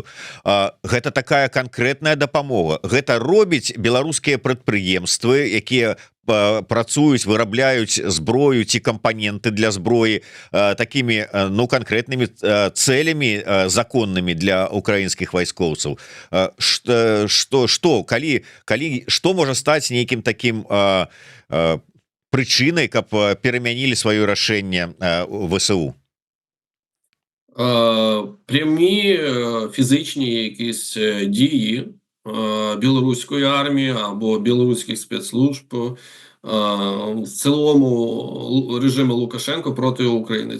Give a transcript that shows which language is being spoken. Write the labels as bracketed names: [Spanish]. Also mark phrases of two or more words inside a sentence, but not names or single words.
[Belarusian] Гэта такая канкрэтная дапамога. Гэта робіць беларускія прадпрыемствы, якія працуюць, вырабляюць зброю ці кампаненты для зброі такімі, ну, канкрэтнымі цэлямі законнымі для украінскіх вайскоўцаў. Што можа стаць нейкім такім прычынай, каб перамянілі сваё рашэнне ВСУ? [Ukrainian] Прямі фізичні якісь дії білоруської армії або білоруських спецслужб в цілому режиму Лукашенко проти України.